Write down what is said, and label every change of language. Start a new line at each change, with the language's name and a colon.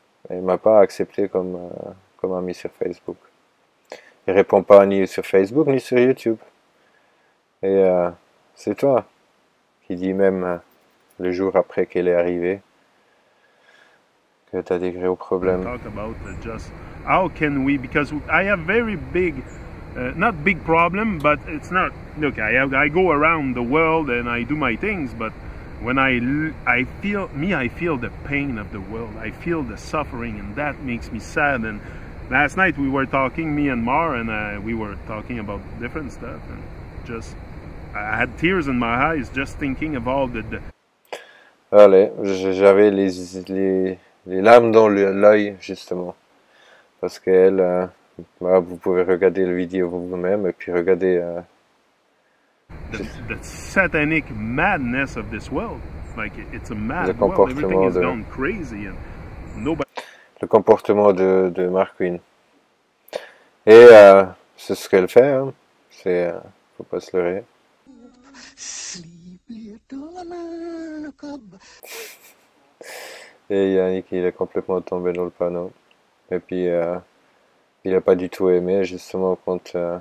French: Elle m'a pas accepté comme ami sur Facebook. Il répond pas ni sur Facebook ni sur YouTube. Et c'est toi qui dis même le jour après qu'elle est arrivée que tu as des gros problèmes.
English: Talk about just how can we, because I have very big, not big problem, but it's not. Look, I go around the world and I do my things, but when I feel the pain of the world. I feel the suffering, and that makes me sad. And last night we were talking, me and Mar, and we were talking about different stuff, and just I had tears in my eyes just thinking of all the.
French: Allez, j'avais les larmes dans l'œil justement, parce qu'elle, vous pouvez regarder la vidéo vous-même et puis regarder.
English: The satanic madness of this world, like it's a mad world. Everything is gone crazy, and nobody.
French: Le comportement de Mark Queen. Et c'est ce qu'elle fait, hein. C'est faut pas se leurrer. Et Yannick il est complètement tombé dans le panneau. Et puis il a pas du tout aimé justement quand